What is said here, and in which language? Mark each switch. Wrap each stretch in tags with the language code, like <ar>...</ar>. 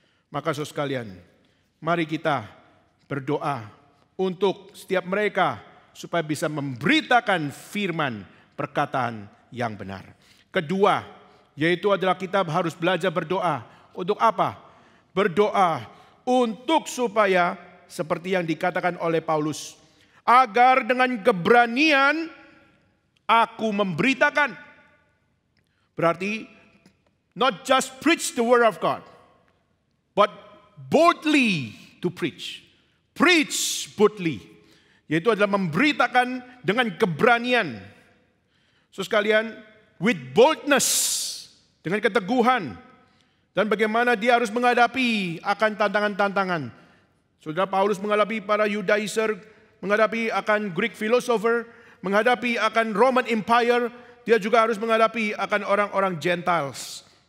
<id>Maka saudara sekalian, mari kita berdoa untuk setiap mereka supaya bisa memberitakan firman perkataan yang benar. Kedua, yaitu adalah kita harus belajar berdoa. Untuk apa? Berdoa untuk supaya seperti yang dikatakan oleh Paulus, agar dengan keberanian aku memberitakan. Berarti</id> <en>not just preach the word of God, but boldly to preach. Preach boldly.</en> <id>Yaitu adalah memberitakan dengan keberanian. So sekalian,</id> <en>with boldness,</en> <id>dengan keteguhan. Dan bagaimana dia harus menghadapi akan tantangan-tantangan. Saudara Paulus menghadapi para Judaizer, menghadapi akan Greek philosopher, menghadapi akan Roman Empire, dia juga harus menghadapi akan orang-orang Gentiles.</id>